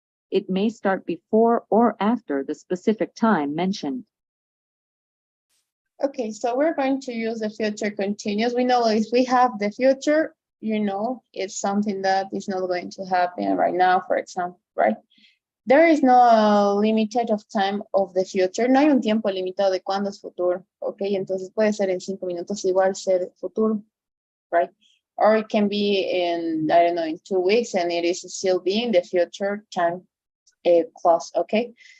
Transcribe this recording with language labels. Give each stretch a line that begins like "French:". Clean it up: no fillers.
English: It may start before or after the specific time mentioned. Okay, so we're going to use the future continuous. We know if we have the future, you know, it's something that is not going to happen right now, for example, right? There is no limited of time of the future.
Spanish: No hay un tiempo limitado de cuándo es futuro, ok? Entonces puede ser en 5 minutos igual ser futuro, right?
English: Or it can be in, I don't know, in 2 weeks and it is still being the future time clause, okay?